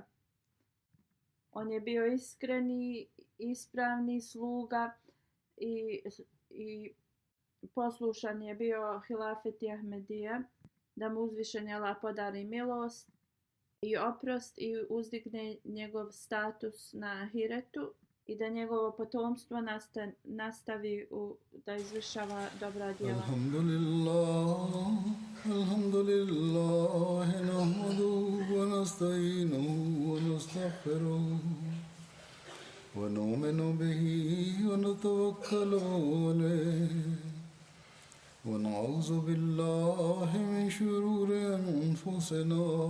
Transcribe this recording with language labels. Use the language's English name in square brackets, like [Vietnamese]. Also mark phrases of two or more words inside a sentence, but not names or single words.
[Bosnian] On je bio iskreni, ispravni sluga i poslušan je bio hilafeti Ahmedija, da mu uzvišeni Allah podari milost i oprost i uzdigne njegov status na ahiretu i da njegovo potomstvo nastavi da izvršava dobra djela. [Arabic] الحمد لله، نحمده ونستعينه ونستغفره ونؤمن به ونتوكل عليه ونعوذ بالله من شرور أنفسنا